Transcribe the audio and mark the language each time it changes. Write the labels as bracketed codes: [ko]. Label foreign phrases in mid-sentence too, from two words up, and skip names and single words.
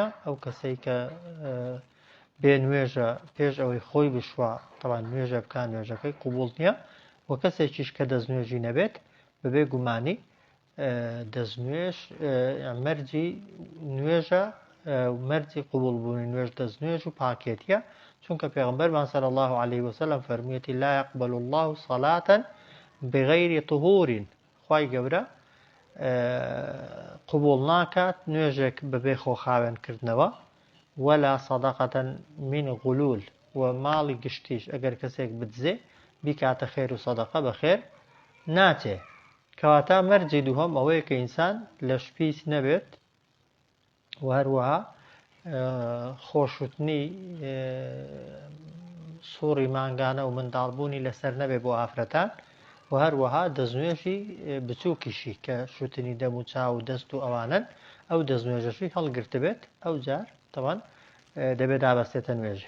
[ckb] ئەو کەسەی کە بێ نوێژە پێش ئەوەی خۆی بشوە تەبەن نوێژە بکە نوێژەکەی قبول نییە و کەسێکیش کە دەستنوێژی نەبێت بەبێ گومانی دەستنوێژ مەرجی نوێژە مەرجی قبولبوونی نوێژ دەستنوێژ و پاکێتیە چونکە پێغەمبەرمان [ar] صلی الله علیه وسلم [ckb] فەرموویەتی [ar] لا يقبل الله صلاة بغير طهور. [ckb] خوای گەورە قبول ناکات نوێژێک بەبێ خۆخاوێنکردنەوە [ar] ولا صدقة من غلول [ckb] و ماڵی گشتیش ئەگەر کەسێک بدزێ بیکاتە خێر و سەدەقە بەخێر ناچێ. کەواتە مەرجی دووهەم ئەوەیە کە ئینسان لە شپیس نەبێت و هەروەها خۆشوتنی سووڕی مانگانە و منداڵبوونی لەسەر نەبێ بۆ ئافرەتان و هەروەها دەستنوێژی بچووکیشی کە شوتنی دەم و چاو و دەست و ئەوانن ئەو دەستنوێژەشی هەڵگرت بێت ئەو جار تەوان دەبێت دابەستێتە نوێژێ.